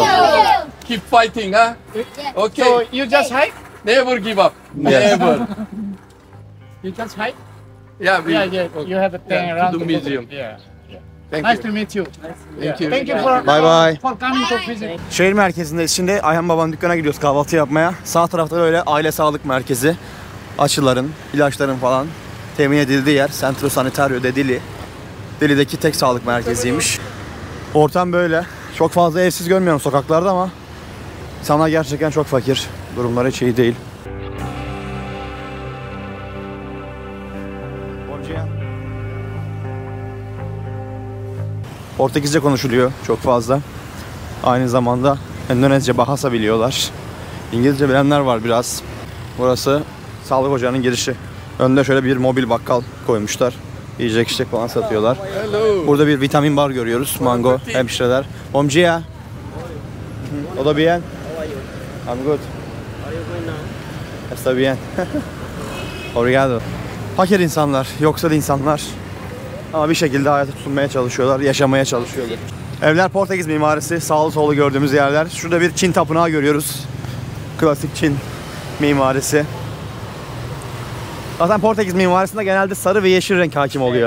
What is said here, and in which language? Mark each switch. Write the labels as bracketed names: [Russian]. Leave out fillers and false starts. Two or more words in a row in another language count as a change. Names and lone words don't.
[English] Keep fighting, huh? Okay. So you just hike? Never give up. Yes. Never. You just hike? Yeah, we, Yeah, you have a thing Yeah, to around the go museum. Yeah. Thank Nice you. to meet you. Thank you. Thank you for Bye bye. for coming to visit. [Turkish] Şehir merkezindeyiz şimdi. Ayhan Baba'nın dükkana gidiyoruz kahvaltı yapmaya. Sağ tarafta böyle aile sağlık merkezi. Aşıların, ilaçların falan temin edildiği yer. Centro Sanitario de Dili. Dili'deki tek sağlık merkeziymiş. Ortam böyle. Çok fazla evsiz görmüyorum sokaklarda ama insanlar gerçekten çok fakir. Durumları hiç iyi değil. Portekizce konuşuluyor çok fazla. Aynı zamanda Endonezce, Bahasa biliyorlar. İngilizce bilenler var biraz. Burası sağlık ocağının girişi. Önde şöyle bir mobil bakkal koymuşlar. Yiyecek içecek falan satıyorlar. Hello. Burada bir vitamin bar görüyoruz. Mango, hemşireler. [Portuguese] Bom dia. [Spanish] Todo bien? [English] I'm good. [Spanish] Está bien. [Portuguese] Obrigado. [Turkish] Fakir insanlar, yoksal insanlar. Ama bir şekilde hayata tutunmaya çalışıyorlar, yaşamaya çalışıyorlar. Evler Portekiz mimarisi, sağlı sollu gördüğümüz yerler. Şurada bir Çin tapınağı görüyoruz. Klasik Çin mimarisi. Zaten Portekiz mimarisinde genelde sarı ve yeşil renk hakim oluyor.